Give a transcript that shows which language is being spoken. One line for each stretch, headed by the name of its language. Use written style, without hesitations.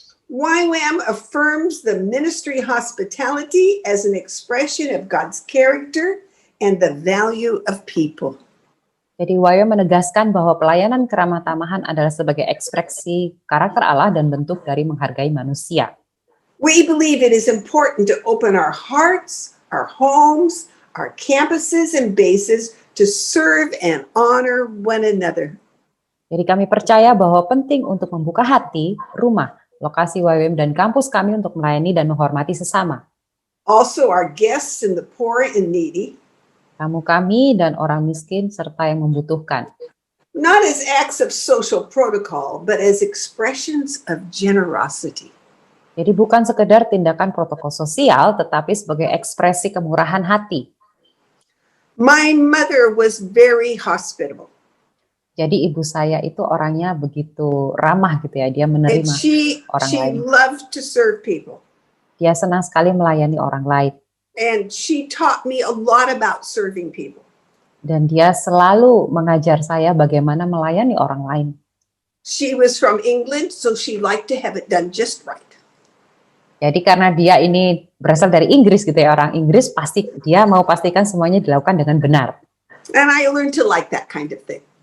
English: YWAM affirms the ministry hospitality as an expression of God's character and the value of people.
Indonesian: Jadi YWAM menegaskan bahwa pelayanan keramah tamahan adalah sebagai ekspresi karakter Allah dan bentuk dari menghargai manusia.
English: We believe it is important to open our hearts, our homes, our campuses and bases to serve and honor one another.
Indonesian: Jadi kami percaya bahwa penting untuk membuka hati, rumah, lokasi YWAM dan kampus kami untuk melayani dan menghormati sesama.
English: Also our guests and the poor and needy.
Indonesian: Tamu kami dan orang miskin serta yang membutuhkan.
English: Not as acts of social protocol, but as expressions of generosity.
Indonesian: Jadi bukan sekedar tindakan protokol sosial, tetapi sebagai ekspresi kemurahan hati.
English: My mother was very hospitable.
Indonesian: Jadi ibu saya itu orangnya begitu ramah gitu ya, dia
English: And
Indonesian: menerima
English: she
Indonesian: orang lain.
English: loved to serve people.
Indonesian: dia senang sekali melayani orang lain.
English: And she taught me a lot about serving people.
Indonesian: Dan dia selalu mengajar saya bagaimana melayani orang lain.
English: She was from England, so she liked to have it done just right.
Indonesian: Jadi karena dia ini berasal dari Inggris gitu ya, orang Inggris, pasti dia mau pastikan semuanya dilakukan dengan benar.
English: And I learned to like that kind of thing.